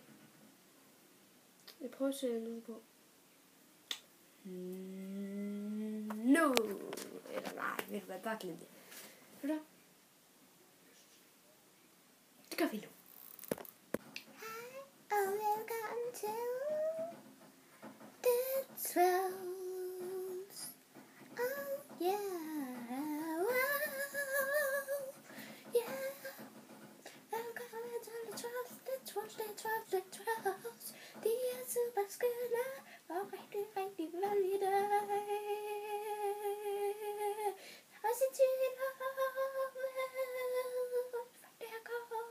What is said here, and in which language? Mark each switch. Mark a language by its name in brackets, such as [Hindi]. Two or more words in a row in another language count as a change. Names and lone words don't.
[Danish] Jeg prøver at se noget på. No. Eller nej, ved du hvad, bare glem det. Ved du? Det gør vi nu. Og velkommen til The Trolls. [English] Oh yeah, wow, yeah. [Danish] Velkommen til The Trolls, The Trolls, The Trolls, The Trolls. De er super skønne og rigtig, rigtig valide. Og så tydeligt det er godt.